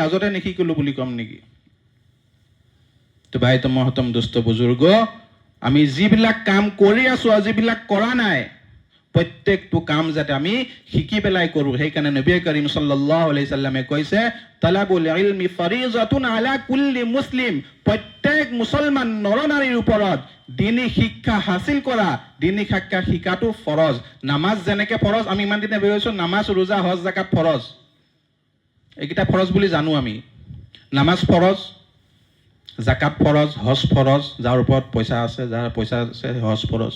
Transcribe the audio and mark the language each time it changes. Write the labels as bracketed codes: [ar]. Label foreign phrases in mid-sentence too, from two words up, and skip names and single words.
[as] লাজতে নিশিকিলোঁ বুলি ক'ম নেকি? তো ভাই তো মহতম দোস্ত বুজুৰ্গ, আমি যিবিলাক কাম কৰি আছোঁ আৰু যিবিলাক কৰা নাই, প্ৰত্যেকটো কাম যাতে আমি শিকি পেলাই কৰোঁ। সেইকাৰণে নবী কৰিম সাল্লাল্লাহু আলাইহি সাল্লামে কৈছে, [ar] طلب العلم فريضة على كل مسلم. [as] প্ৰত্যেক মুছলমান নৰনাৰীৰ ওপৰত দিনী শিক্ষা হাসিল কৰা, দিনী শিক্ষা শিকাটো ফৰজ। নামাজ যেনেকে ফৰজ, আমি ইমান দিনে ভাবিছোঁ নামাজ, ৰোজা, হজ, জাকাত ফৰজ। এইকেইটা ফৰজ বুলি জানো আমি। নামাজ ফৰজ, জাকাত ফৰজ, হজ ফৰজ, যাৰ ওপৰত পইচা আছে, যাৰ পইচা আছে হজ ফৰজ।